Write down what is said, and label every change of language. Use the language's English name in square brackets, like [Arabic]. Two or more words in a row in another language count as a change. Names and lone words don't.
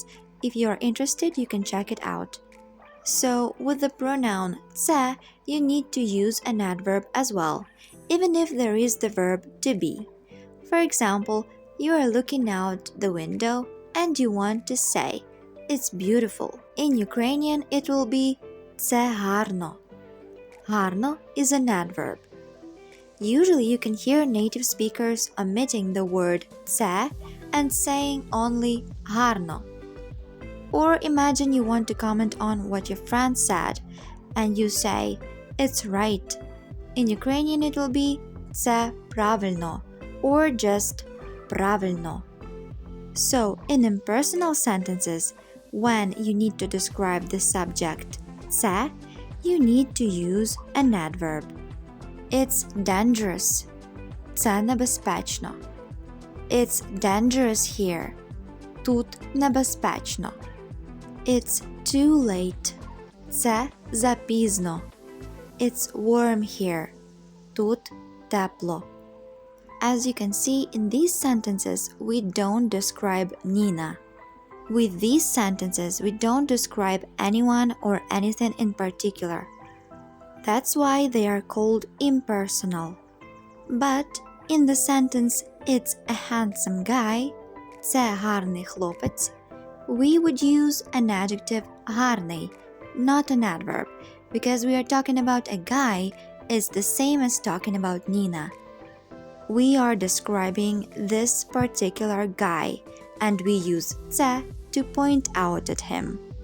[English] If you are interested, you can check it out. So, with the pronoun це, you need to use an adverb as well, even if there is the verb to be. For example, you are looking out the window and you want to say, it's beautiful. In Ukrainian, it will be [Ukrainian] це гарно. [English] Гарно is an adverb. Usually you can hear native speakers omitting the word це and saying only гарно. Or imagine you want to comment on what your friend said and you say, it's right. In Ukrainian it will be [Ukrainian] це правильно [English] or just правильно. So, in impersonal sentences, when you need to describe the subject це, you need to use an adverb. It's dangerous. [Ukrainian] Це небезпечно. [English] It's dangerous here. [Ukrainian] Тут небезпечно. [English] It's too late. [Ukrainian] Це запізно. [English] It's warm here. [Ukrainian] Тут тепло. [English] As you can see, in these sentences, we don't describe Nina. With these sentences, we don't describe anyone or anything in particular. That's why they are called impersonal. But in the sentence, it's a handsome guy, [Ukrainian] це гарний хлопець, [English] we would use an adjective гарний, not an adverb, because we are talking about a guy is the same as talking about Nina. We are describing this particular guy, and we use це to point out at him.